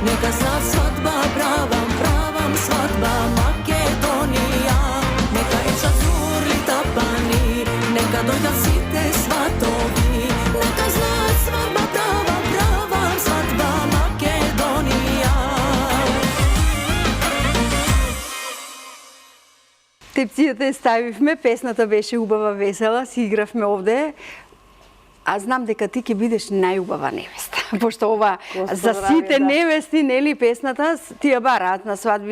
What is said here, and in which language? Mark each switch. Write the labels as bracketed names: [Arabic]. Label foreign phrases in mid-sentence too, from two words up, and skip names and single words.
[Macedonian] Нека сад свадба правам свадба Македонија. Нека иша зурли тапани, нека дојда сите сватови. Нека знат свадба правам свадба Македонија. Тепцијата ја ставивме, песната беше убава, весела, си игравме овде. А знам дека ти ќе бидеш најубава невеста, пошто ова за сите невести, нели, песната ти ја бараат на свадби.